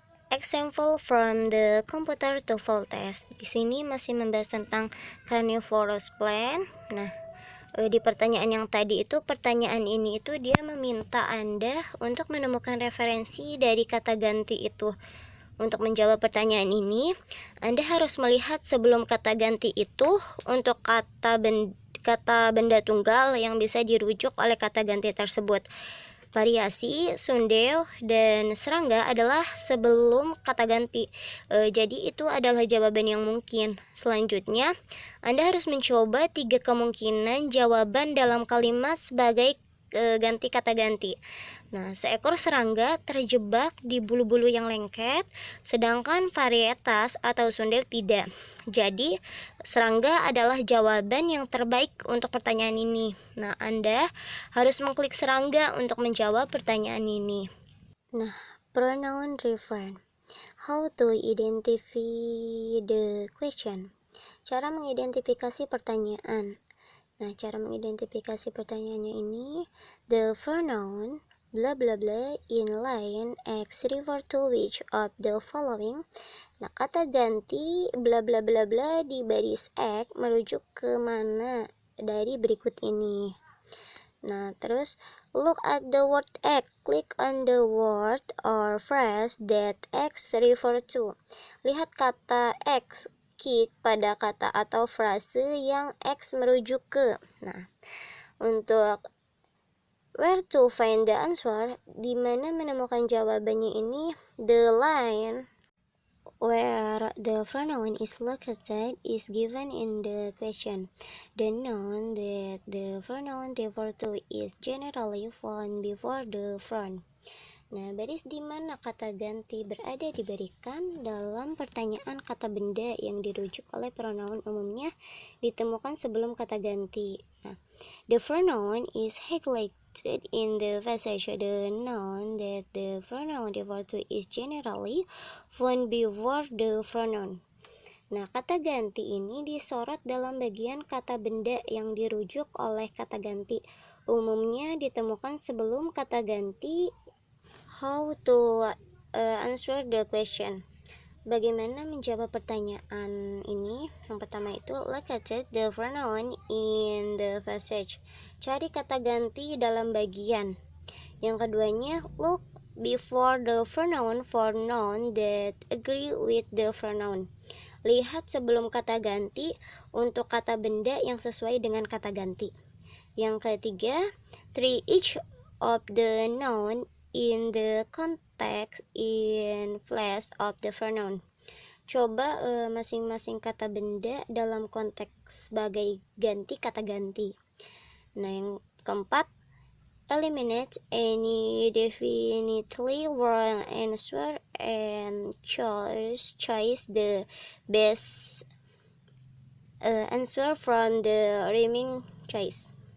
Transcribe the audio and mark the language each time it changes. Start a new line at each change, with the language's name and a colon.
English: Example from the computer TOEFL test.
Indonesian: Di sini masih membahas tentang carnivorous plant. Nah, di pertanyaan yang tadi itu, pertanyaan ini itu dia meminta Anda untuk menemukan referensi dari kata ganti itu. Untuk menjawab pertanyaan ini, Anda harus melihat sebelum kata ganti itu untuk kata benda tunggal yang bisa dirujuk oleh kata ganti tersebut. Variasi, sundew, dan serangga adalah sebelum kata ganti. Jadi itu adalah jawaban yang mungkin. Selanjutnya, Anda harus mencoba 3 kemungkinan jawaban dalam kalimat sebagai ganti kata ganti. Nah, seekor serangga terjebak di bulu-bulu yang lengket, sedangkan varietas atau sundew tidak. Jadi, serangga adalah jawaban yang terbaik untuk pertanyaan ini. Nah, Anda harus mengklik serangga untuk menjawab pertanyaan ini.
English: Nah, pronoun reference. How to identify the question?
Indonesian: Cara mengidentifikasi pertanyaan. Nah, cara mengidentifikasi pertanyaannya ini,
English: the pronoun bla bla bla in line X refer to which of the following.
Indonesian: Nah, kata ganti bla bla bla bla di baris X merujuk ke mana dari berikut ini. Nah, terus
English: look at the word egg. Click on the word or phrase that X refer to.
Indonesian: Lihat kata X, klik pada kata atau frase yang X merujuk ke. Nah, untuk
English: where to find the answer,
Indonesian: di mana menemukan jawabannya ini,
English: the line where the pronoun is located is given in the question. The noun that the pronoun refer to is generally found before the pronoun.
Indonesian: Nah, baris di mana kata ganti berada diberikan dalam pertanyaan kata benda yang dirujuk oleh pronoun umumnya ditemukan sebelum kata ganti.
English: Nah, the pronoun is highlighted in the passage. The noun that the pronoun refer to is generally found before the pronoun.
Indonesian: Nah, kata ganti ini disorot dalam bagian kata benda yang dirujuk oleh kata ganti. Umumnya ditemukan sebelum kata ganti.
English: How to answer the question?
Indonesian: Bagaimana menjawab pertanyaan ini? Yang pertama itu
English: locate the pronoun in the passage.
Indonesian: Cari kata ganti dalam bagian. Yang keduanya,
English: look before the pronoun for noun that agree with the pronoun.
Indonesian: Lihat sebelum kata ganti untuk kata benda yang sesuai dengan kata ganti. Yang ketiga,
English: treat each of the noun in the context in place of the pronoun.
Indonesian: Coba masing-masing kata benda dalam konteks sebagai ganti kata ganti. Nah, yang keempat,
English: eliminate any definitely wrong answer and choose the best answer from the remaining choice.